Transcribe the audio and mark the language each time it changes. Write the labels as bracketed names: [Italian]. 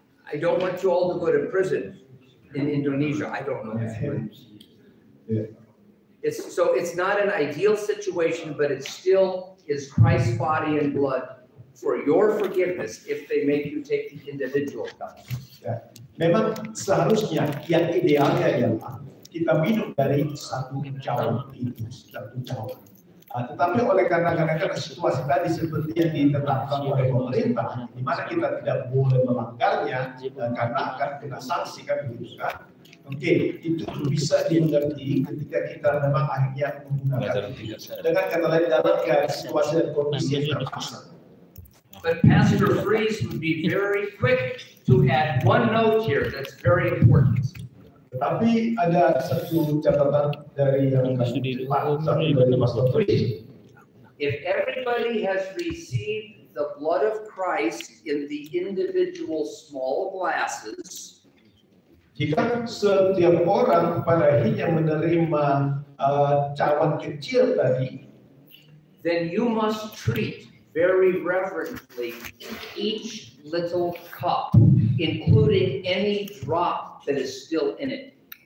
[English] I don't want you all to go to prison in Indonesia. I don't know. It's not an ideal situation, but it still is Christ's body and blood for your forgiveness if they make you take the individual cups. [Indonesian] Ya. Memang seharusnya yang idealnya adalah kita minum dari satu cawan itu, satu cawan. Tetapi oleh karena situasi tadi seperti yang ditetapkan oleh pemerintah, di mana kita tidak boleh melanggarnya karena akan kena sanksi kan begitu kan? Oke, itu bisa dimengerti ketika kita memang akhirnya menggunakan dengan kata lain dalam situasi dan kondisi yang terpaksa. [English] But Pastor Fries would be very quick to add one note here that's very important. [Indonesian] Tetapi ada satu catatan dari yang dari Pastor Fries. [English] If everybody has received the blood of Christ in the individual small glasses, [Indonesian] jika setiap orang pada akhirnya menerima cawan kecil tadi, [English] then you must treat very reverently each little cup, including any drop that is still in it.